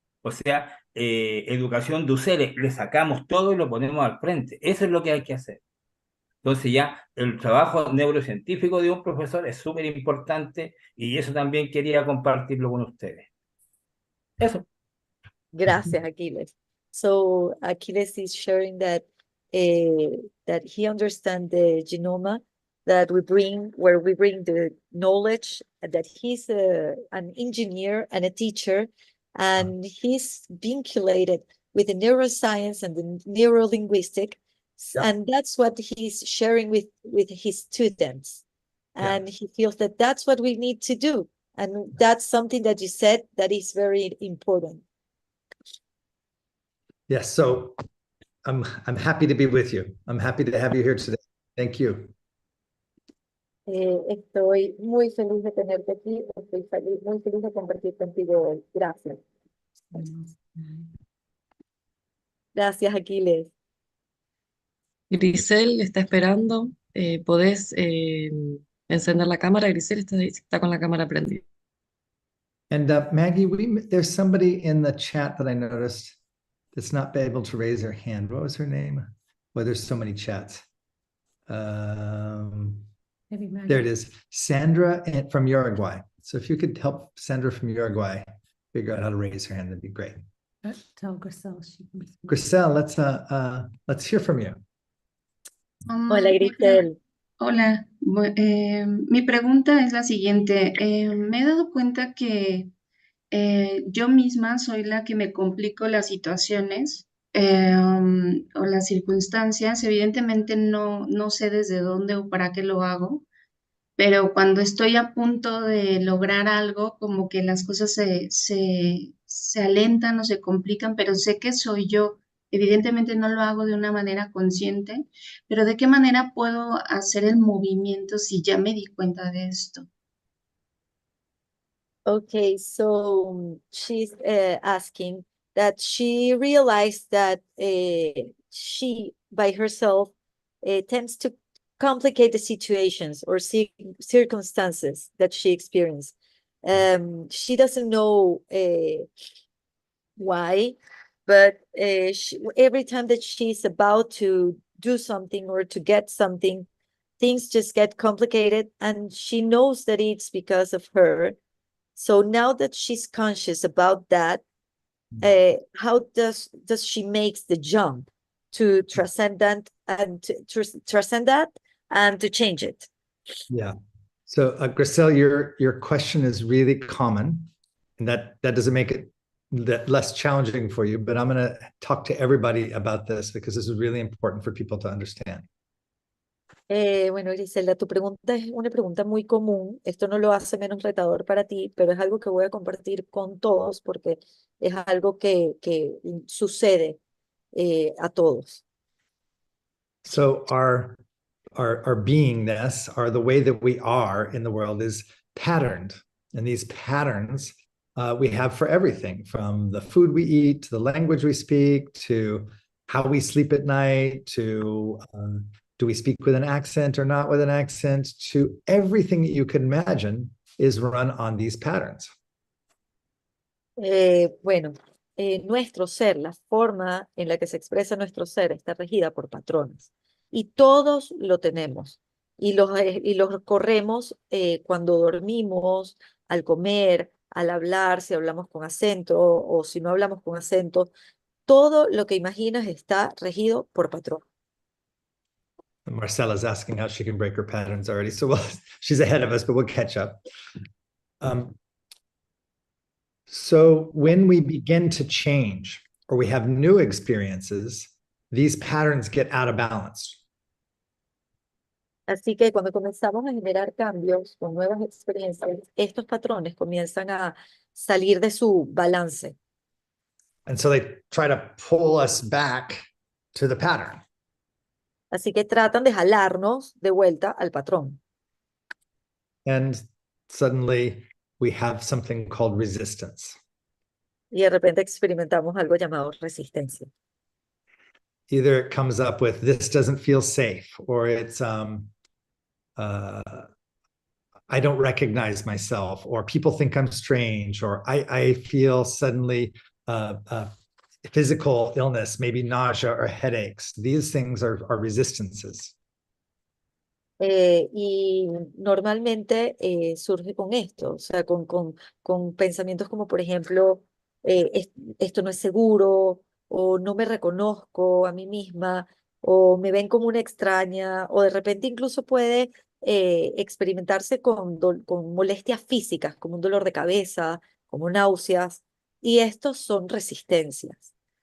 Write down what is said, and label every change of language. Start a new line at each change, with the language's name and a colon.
Spanish: O sea, educación de ustedes, le sacamos todo y lo ponemos al frente. Eso es lo que hay que hacer. Entonces ya el trabajo neurocientífico de un profesor es súper importante y eso también quería compartirlo con ustedes. Eso. Gracias, Aquiles.
English: So Aquiles is sharing that he understands the genome that we bring, where we bring the knowledge, that he's an engineer and a teacher, and he's vinculated with the neuroscience and the neurolinguistic, Yeah. and that's what he's sharing with his students. Yeah. And he feels that that's what we need to do. And that's something that you said that is very important. Yes, so I'm happy to be with you. I'm happy to have you here today. Thank you.
Spanish: Estoy muy feliz de tenerte aquí, muy feliz de compartir contigo hoy. Gracias. Gracias, Aquiles. Grisel está esperando. ¿Podés encender la cámara? Grisel está con la cámara prendida.
English: And Maggie, there's somebody in the chat that I noticed that's not able to raise their hand. What was her name? Well, there's so many chats. Maybe Maggie. There it is, Sandra from Uruguay. So if you could help Sandra from Uruguay figure out how to raise her hand, that'd be great. Tell Grisel she can. Grisel, let's hear from you.
Spanish: Hola, Grisel. Hola, mi pregunta es la siguiente. Me he dado cuenta que yo misma soy la que me complico las situaciones o las circunstancias. Evidentemente no sé desde dónde o para qué lo hago, pero cuando estoy a punto de lograr algo, como que las cosas se alentan o se complican, pero sé que soy yo. Evidentemente no lo hago de una manera consciente, pero ¿de qué manera puedo hacer el movimiento si ya me di cuenta de esto?
English: Okay, so she's asking that she realized that she, by herself, tends to complicate the situations or circumstances that she experienced. She doesn't know why, but every time that she's about to do something or to get something, things just get complicated, and she knows that it's because of her. So now that she's conscious about that, how does she makes the jump to transcend that and to transcend that and to change it? Yeah. So Grisel, your question is really common, and that doesn't make it less challenging for you, but I'm going to talk to everybody about this because this is really important for people to understand.
Spanish: Bueno, Griselda, tu pregunta es una pregunta muy común. Esto no lo hace menos retador para ti, pero es algo que voy a compartir con todos porque es algo que sucede a todos.
English: So our beingness, or the way that we are in the world, is patterned, and these patterns we have for everything, from the food we eat to the language we speak to how we sleep at night to do we speak with an accent or not with an accent, to everything that you can imagine is run on these patterns.
Spanish: Bueno, nuestro ser, la forma en la que se expresa nuestro ser está regida por patrones y todos lo tenemos y los corremos cuando dormimos, al comer, al hablar, si hablamos con acento o si no hablamos con acento. Todo lo que imaginas está regido por patrón.
English: Marcella's asking how she can break her patterns already. So she's ahead of us, but we'll catch up. So when we begin to change or we have new experiences, these patterns get out of balance.
Spanish: Así que cuando comenzamos a generar cambios con nuevas experiencias, estos patrones comienzan a salir de su balance.
English: And so they try to pull us back to the pattern.
Spanish: Así que tratan de jalarnos de vuelta al patrón.
English: And suddenly we have something called resistance.
Spanish: Y de repente experimentamos algo llamado resistencia.
English: Either it comes up with, this doesn't feel safe, or it's, I don't recognize myself, or people think I'm strange, or I feel suddenly physical illness, maybe nausea or headaches. These things are resistances.
Spanish: Y normalmente surge con esto, o sea, con pensamientos como, por ejemplo, esto no es seguro, o no me reconozco a mí misma, o me ven como una extraña, o de repente incluso puede experimentarse con molestias físicas, como un dolor de cabeza, como náuseas, y estos son resistencias.